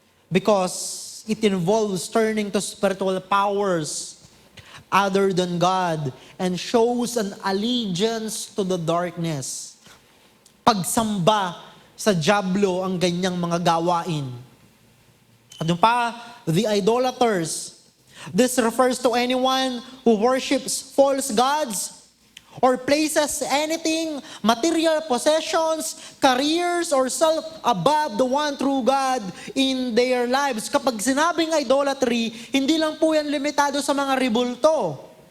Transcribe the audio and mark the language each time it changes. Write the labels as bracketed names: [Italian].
[English] Because it involves turning to spiritual powers other than God and shows an allegiance to the darkness. [Filipino] Pagsamba sa dyablo ang ganyang mga gawain. At yung pa, [English] the idolaters. This refers to anyone who worships false gods or places anything, material possessions, careers, or self above the one true God in their lives. [Filipino] Kapag sinabing idolatry, hindi lang po yan limitado sa mga ribulto.